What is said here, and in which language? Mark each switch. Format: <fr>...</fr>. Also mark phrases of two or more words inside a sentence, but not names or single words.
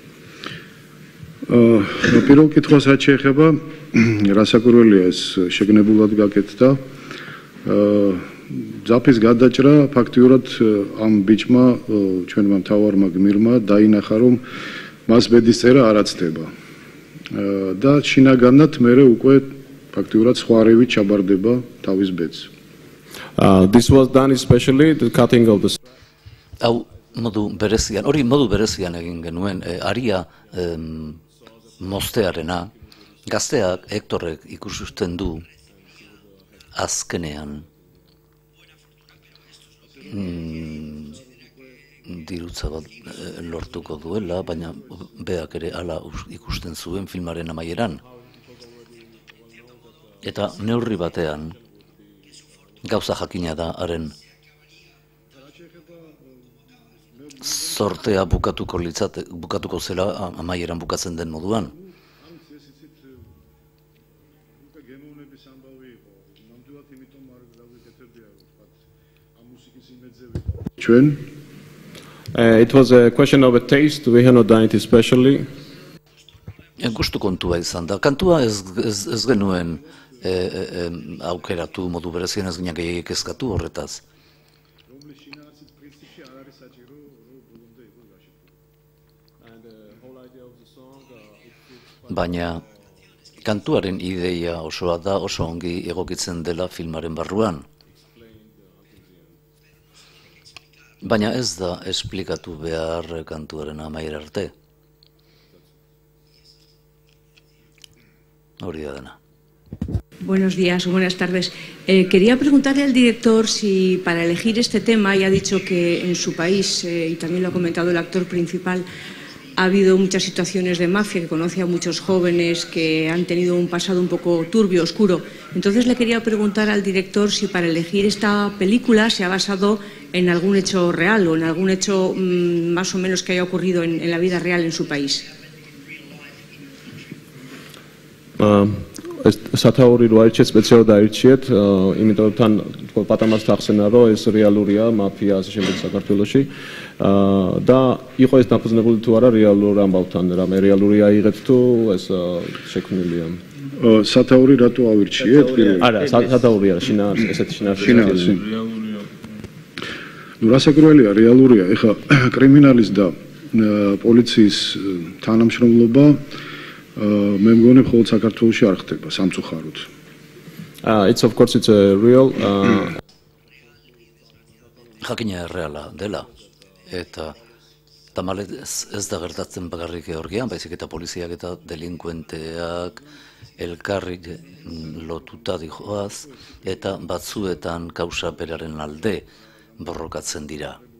<ka>პირველ კითხვას რაც შეეხება რასაკვირველია ეს შეგნებულად გაკეთდა ძაფის გადაჭრა ფაქტიურად ამ ბიჭმა ჩვენმა მთავარმა გმირმა დაინახა რომ მას ბედისწერა არ აცდება და შინაგანად მერე უკვე ფაქტიურად სხვა რევით ჩაბარდება თავის ბედს.</ka> <en>This was done especially the cutting of the</en> <eu>Hau modu berezian egin genuen aria moztearena gazteak Hektorrek ikusten du azkenean dirutza bat lortuko duela, baina beak ere hala ikusten zuen filmaren amaieran. Eta neurri batean gauza jakina da haren sortea bukatuko zela amaieran bukatzen den moduan.</eu> <en>It was a question of a taste. We have not done it especially.</en> <eu>Gustu kontua izan da. Kantua ez genuen aukeratu modu berezien ez ginen gehiagik eskatu horretaz. Baina kantuaren ideia osoa da oso ongi egokitzen dela filmaren barruan. Baina ez da esplikatu behar kantuaren amaiera arte. Hori da dena.</eu> <es>Buenos días, buenas tardes. Quería preguntarle al director si para elegir este tema, ya ha dicho que en su país, y también lo ha comentado el actor principal, ha habido muchas situaciones de mafia, que conoce a muchos jóvenes que han tenido un pasado un poco turbio, oscuro. Entonces le quería preguntar al director si para elegir esta película se ha basado en algún hecho real o en algún hecho más o menos que haya ocurrido en la vida real en su país.</es> <ka>სათაური რო აირჩიეთ, სპეციალურად აირჩიეთ, იმიტომ რომ თან პატამარს ახსენა, რომ ეს რეალურია მაფია ასე შემდეგ საქართველოში და იყო ეს დაფუძნებული თუ არა რეალურ ამბავთან, რამე რეალური აიღეთ თუ ეს შექმნილია. სათაური რატო ავირჩიეთ? არა, სათაური არა, შინაარსი, ესეთი შინაარსი. ნუ რასაკვირველია, რეალურია. ეხლა კრიმინალის და პოლიციის თანამშრომლობა მე მგონი მხოლოდ საქართველოში არ ხდება სამწუხაროდ.</ka> <en>It's of course it's a real</en> <eu>Jakina erreala dela eta tamalez ez da gertatzen bakarrik Georgian, baizik eta poliziak eta delinkuenteak elkarri lotuta dijoaz eta batzuetan kausa beraren alde borrokatzen dira.</eu>